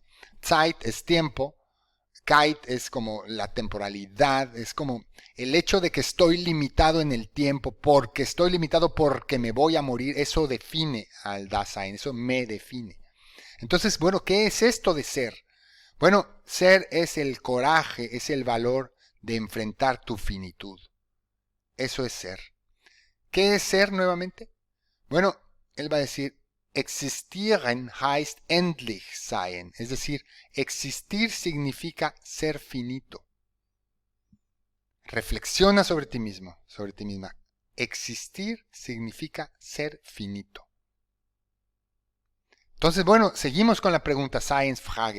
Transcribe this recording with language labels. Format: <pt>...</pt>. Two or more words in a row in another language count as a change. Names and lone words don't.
<es>Zeit es tiempo, Keit es como la temporalidad, es como el hecho de que estoy limitado en el tiempo, porque estoy limitado porque me voy a morir, eso define al Dasein, eso me define. Entonces, bueno, ¿qué es esto de ser? Bueno, ser es el coraje, es el valor de enfrentar tu finitud. Eso es ser. ¿Qué es ser nuevamente? Bueno, él va a decir,</es> <de>existieren heißt endlich sein,</de> <es>es decir, existir significa ser finito. Reflexiona sobre ti mismo, sobre ti misma. Existir significa ser finito. Entonces, bueno, seguimos con la pregunta Science-Frage.</es>